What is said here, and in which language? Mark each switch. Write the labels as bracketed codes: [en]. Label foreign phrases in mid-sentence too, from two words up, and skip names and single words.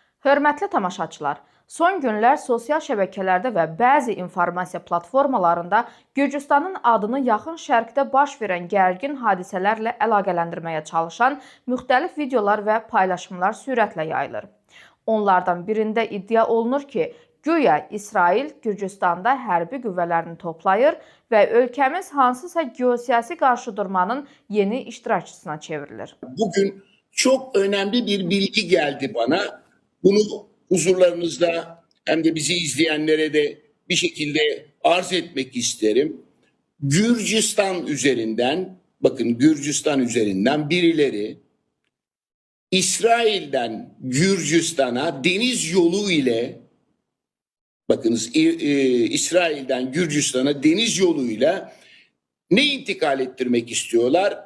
[az] Hörmətli tamaşaçılar, son günlər sosial şəbəkələrdə və bəzi informasiya platformalarında Gürcüstanın adını yaxın şərqdə baş verən gərgin hadisələrlə əlaqələndirməyə çalışan müxtəlif videolar və paylaşımlar sürətlə yayılır. Onlardan birində iddia olunur ki, güya İsrail Gürcüstanda hərbi qüvvələrini toplayır və ölkəmiz hansısa geosiyasi qarşıdurmanın yeni iştirakçısına çevrilir. [tr] Bugün çok önemli bir bilgi geldi bana. Bunu huzurlarınızda hem de bizi izleyenlere de bir şekilde arz etmek isterim. Gürcistan üzerinden, bakın Gürcistan üzerinden birileri İsrail'den Gürcistan'a deniz yolu ile, bakınız İsrail'den Gürcistan'a deniz yoluyla ne intikal ettirmek istiyorlar?